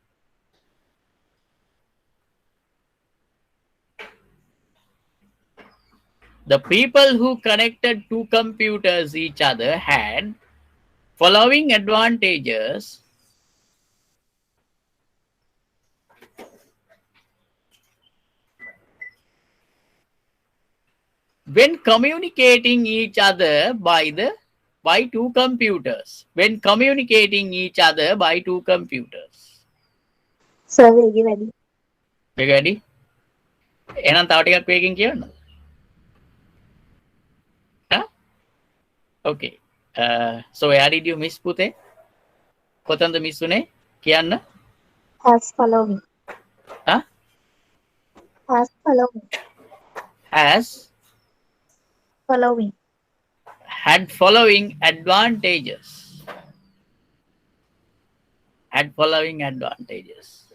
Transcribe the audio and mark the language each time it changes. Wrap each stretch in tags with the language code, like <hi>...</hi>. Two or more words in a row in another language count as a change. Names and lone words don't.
<en>The people who connected two computers each other had following advantages when communicating each other by two computers. When communicating each other by two computers. Sir,</en> <si>වේගෙ වැඩි.</si> <en>You ready?</en> <si>එහෙනම් තව ටිකක් වේගෙන් කියන්න.</si> <en>Huh? Okay. So where did you miss පුතේ?</en> <si>කොතනද මිස් උනේ? කියන්න.</si> <en>Has following. Huh? Has following. Has Following. had following advantages. Had following advantages.</en>